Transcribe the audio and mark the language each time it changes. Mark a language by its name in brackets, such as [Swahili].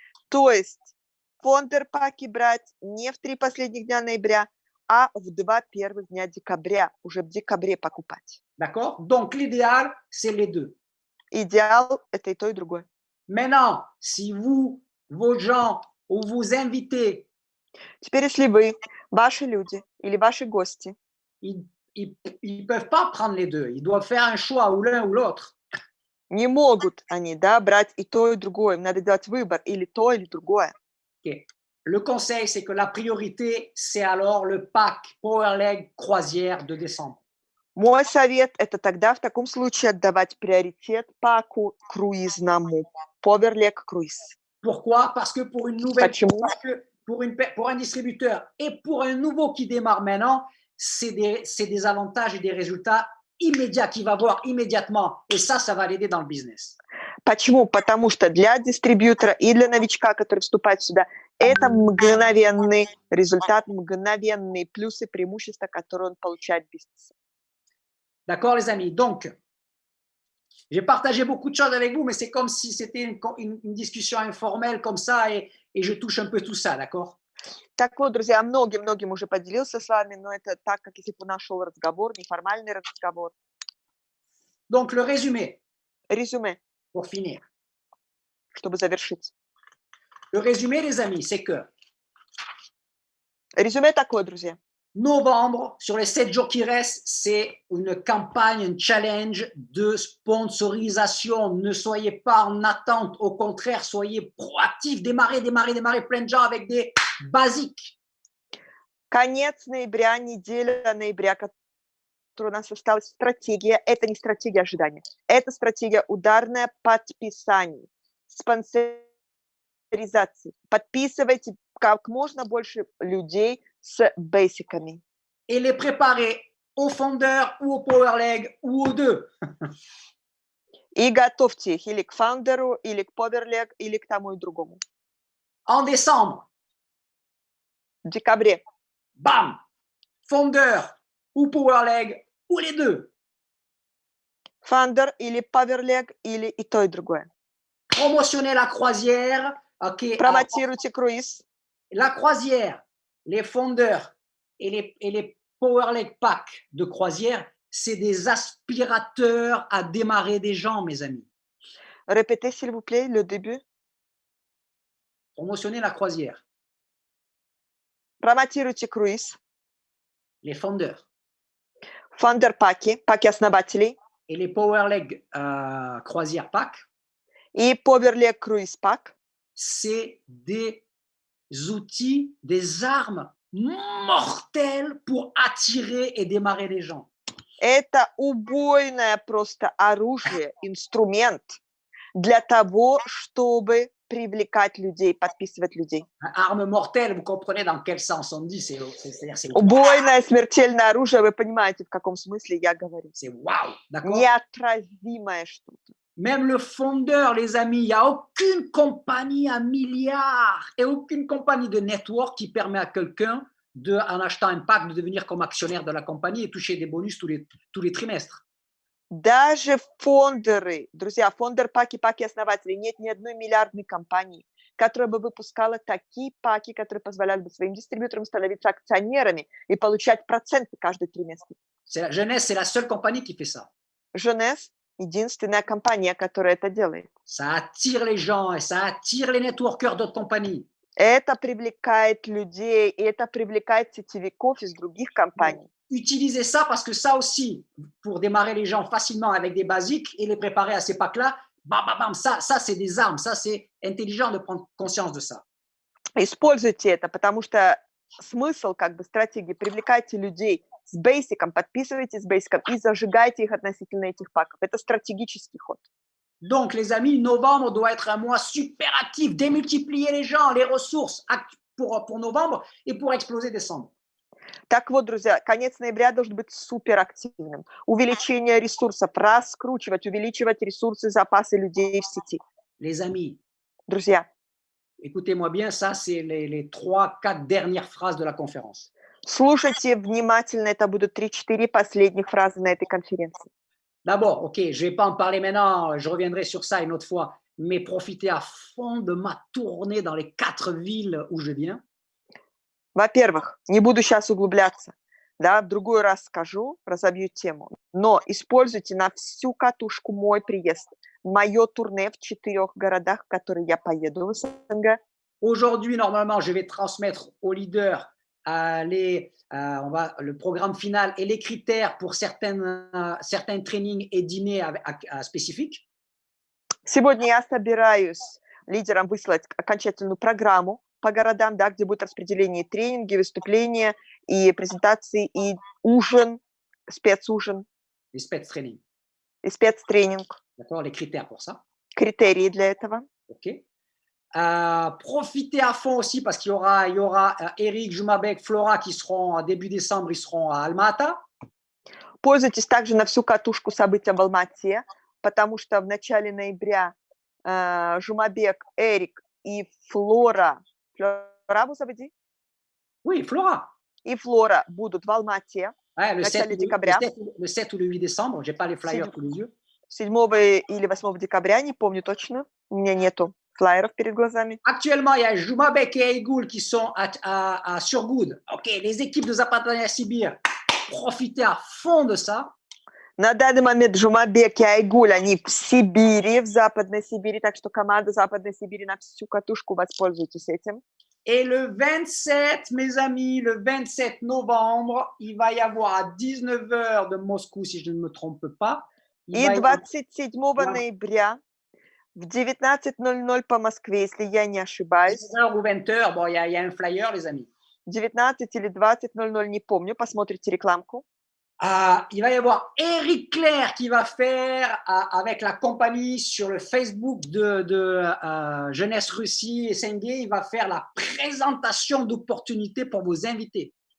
[Russian] То есть фондер-паки брать не в 3 последних дня ноября, а в 2 первых дня декабря, уже в декабре покупать. [French] D'accord? Donc, l'idéal, c'est les deux. [Russian] Идеал – это и то, и другое. [French] Maintenant, si vous, vos gens, ou vous invités, [Russian] теперь, если вы, ваши люди или ваши гости, [French] ils peuvent pas prendre les deux. Ils doivent faire un choix ou l'un ou l'autre. [Russian] Не могут они, да, брать и то, и другое. Им надо делать выбор или то, или другое. Okay. [French] Le conseil, c'est que la priorité, c'est alors le pack Power Leg Croisière de décembre. [Russian] Мой совет – это тогда в таком случае отдавать приоритет паку круизному, Power Leg Cruise. [French] Pourquoi? Parce que pour une nouvelle, parce que pour un distributeur et pour un nouveau qui démarre maintenant, c'est des avantages et des résultats immédiats qu'il va voir immédiatement. Et ça va l'aider dans le business. [Russian] Почему? Потому что для дистрибьютора и для новичка, который вступает сюда, это мгновенный результат, мгновенные плюсы, преимущества, которые он получает в бизнесе. [French] D'accord, les amis? Donc, j'ai partagé beaucoup de choses avec vous, mais c'est comme si c'était une discussion informelle comme ça, et je touche un peu tout ça, d'accord? [Russian] Так вот, друзья, многим уже поделился с вами, но это так, как если бы у нас шел разговор, неформальный разговор. [French] Donc, le résumé. [Russian] Резюме. [French] Pour finir. [Russian] Чтобы завершить. [French] Le résumé, les amis, c'est que. [Russian] Резюме такое, друзья. [French] novembre, sur les 7 jours qui restent, c'est une campagne, un challenge de sponsorisation. Ne soyez pas en attente, au contraire, soyez proactifs, démarrez plein de gens avec des basiques. [Russian] Конец ноября, неделя ноября, которая у нас осталась, стратегия. Это не стратегия ожидания. Это стратегия ударная подписаний, спонсоризации. Подписывайте как можно больше людей с бейсиками. [French] Et les préparer aux fondeurs ou au Power Leg ou aux deux. [Russian] И готовьте их или к фаундеру, или к Powerleg, или к тому и другому. [French] En décembre, [Russian] В декабре. [French] bam, fondeur ou Power Leg ou les deux. [Russian] Фаундер или Powerleg, или и то, и другое. [French] Promotionnez la croisière. Okay, [Russian] Промотируйте круиз. [French] La croisière, les fondeurs et les Power Leg Pack de croisière, c'est des aspirateurs à démarrer des gens, mes amis. Répétez, s'il vous plaît, le début. Promotionnez la croisière. [Russian] Промотируйте круиз. [French] Les fondeurs. [Russian] Фаундер-паки, паки основателей. [French] Et les Power Leg croisière Pack. [Russian] И Powerleg круиз пак. [French] C'est des outils, des armes mortelles pour attirer et démarrer les gens. [Russian] Это убойное просто оружие, инструмент для того, чтобы привлекать людей, подписывать людей. [French] Arme mortelle, vous comprenez dans quel sens on dit, c'est-à-dire c'est [Russian] Убойное смертельное оружие, вы понимаете, в каком смысле я говорю. [French] c'est waouh, d'accord? [Russian] Неотразимое что-то. [French] Même le fondeur, les amis, il n'y a aucune compagnie à milliards et aucune compagnie de network qui permet à quelqu'un, en achetant un pack, de devenir comme actionnaire de la compagnie et toucher des bonus tous les trimestres. [Russian] Даже фондеры, друзья, фондер-паки, паки основателей, нет ни одной миллиардной компании, которая бы выпускала такие паки, которые позволяли бы своим дистрибьюторам становиться акционерами и получать проценты каждый триместр. [French] Jeunesse, c'est la seule compagnie qui fait ça. [Russian] Jeunesse – единственная компания, которая это делает. [French] Ça attire les gens et ça attire les networkers d'autres compagnies. [Russian] Это привлекает людей, и это привлекает сетевиков из других компаний. [French] Utilisez ça parce que ça aussi, pour démarrer les gens facilement avec des basiques et les préparer à ces packs-là, bam, bam, bam, ça c'est des armes, ça c'est intelligent de prendre conscience de ça. [Russian] Используйте это, потому что смысл как бы стратегии – привлекайте людей с бейсиком, подписывайтесь с бейсиком и зажигайте их относительно этих паков. Это стратегический ход. [French] Donc, les amis, novembre doit être un mois super actif, démultiplier les gens, les ressources pour novembre et pour exploser décembre. [Russian] Так вот, друзья, конец ноября должен быть суперактивным. Увеличение ресурсов, раскручивать, увеличивать ресурсы, запасы людей в сети. [French] Les amis, [Russian] друзья, [French] écoutez-moi bien, ça c'est les 3-4 dernières phrases de la conférence. [Russian] Слушайте внимательно, это будут 3-4 последних фразы на этой конференции. [French] D'abord, ok, je ne vais pas en parler maintenant, je reviendrai sur ça une autre fois, mais profitez à fond de ma tournée dans les 4 villes où je viens. [Russian] Во-первых, не буду сейчас углубляться, да, в другой раз скажу, разобью тему, но используйте на всю катушку мой приезд, мое турне в 4 городах, в которые я поеду в СНГ. [French] Aujourd'hui, normalement, je vais transmettre aux leaders le programme final et les critères pour certains trainings et dîners spécifiques. [Russian] Сегодня я собираюсь лидерам выслать окончательную программу по городам, да, где будет распределение тренинги, выступления и презентации, и ужин, спецужин. [French] Les spецтренинг. [Russian] И спецтренинг. [French] D'accord, les critères pour ça. [Russian] Критерии для этого. Ok. [French] Profitez à fond aussi parce qu'il y aura Eric, Jumabek, Flora qui seront début décembre, ils seront à Alma-Ata. [Russian] Пользуйтесь также на всю катушку события в Алма-Ате, потому что в начале ноября Жумабек, Эрик и Флора, [French] vous avez dit? Oui, Flora. [Russian] И Флора будут в Алма-Ате в начале декабря. [French] Le 7 ou le 8 décembre, je n'ai pas les flyers sous les yeux. [Russian] 7 или 8 декабря, не помню точно, у меня нету флайеров перед глазами. [French] Actuellement, il y a Jumabek et Aigoul qui sont à Surgoud. Ok, les équipes de Zapatania Sibir, profitez à fond de ça. [Russian] На данный момент Жумабек и Айгуль, они в Сибири, в Западной Сибири, так что команда Западной Сибири на всю катушку, воспользуйтесь этим. [French] Et le 27, mes amis, le 27 novembre, il va y avoir à 19 h de Moscou, si je ne me trompe pas. Il [Russian] И [French] va y avoir [Russian] 27 ноября в 19:00 по Москве, если я не ошибаюсь, [French] 19 h ou 20 h. Bon, il y a un flyer, les amis. [Russian] 19 или 20:00, не помню, посмотрите рекламку. [French] Il va y avoir Eric Clair qui va faire avec la compagnie sur le Facebook de Jeunesse Russie et Sengay, il va faire la présentation d'opportunités pour vos invités.